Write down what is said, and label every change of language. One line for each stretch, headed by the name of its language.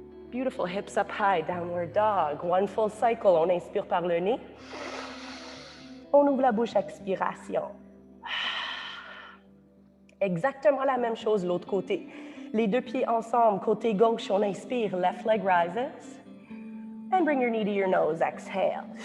English: Beautiful, hips up high, downward dog. One full cycle,
French: on inspire par le nez. On ouvre la bouche, expiration. Exactement la même chose l'autre côté. Les 2 pieds ensemble, côté gauche, on inspire,
English: left leg rises. And bring your knee to your nose, exhale.